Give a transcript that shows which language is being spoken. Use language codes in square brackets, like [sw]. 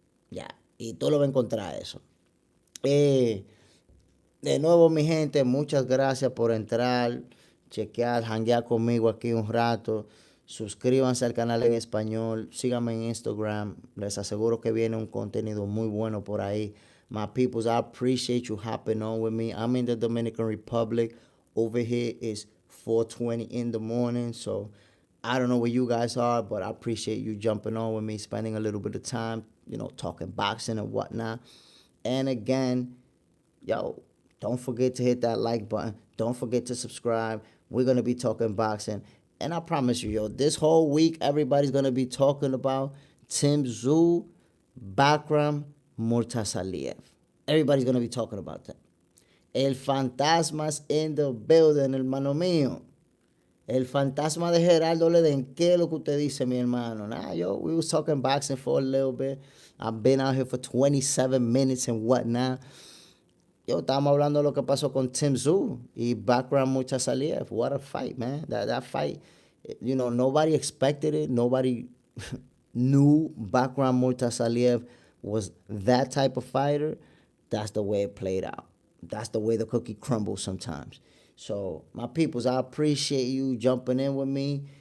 [es] Ya, y tú lo vas a encontrar eso. De nuevo, mi gente, muchas gracias por entrar, chequear, hanguear conmigo aquí un rato. Suscríbanse al canal en español, síganme en Instagram. Les aseguro que viene un contenido muy bueno por ahí. [en] My peoples, I appreciate you hopping on with me. I'm in the Dominican Republic. Over here is 4:20 in the morning, so I don't know where you guys are, but I appreciate you jumping on with me, spending a little bit of time, talking boxing and whatnot. And again, yo, don't forget to hit that like button. Don't forget to subscribe. We're going to be talking boxing. And I promise you, yo, this whole week, everybody's going to be talking about Tszyu, Bakhram, Murtazaliev. Everybody's going to be talking about that. El fantasma's in the building, [es] hermano mío. El fantasma de Geraldo Leden. ¿Qué es lo que usted dice, mi hermano? [en] Nah, yo, we was talking boxing for a little bit. I've been out here for 27 minutes and whatnot. [es] Yo, estábamos hablando de lo que pasó con Tszyu y Bakhram Murtazaliev. [en] What a fight, man. That fight, nobody expected it. Nobody knew Bakhram Murtazaliev was that type of fighter. That's the way it played out. That's the way the cookie crumbles sometimes. So, my peoples, I appreciate you jumping in with me.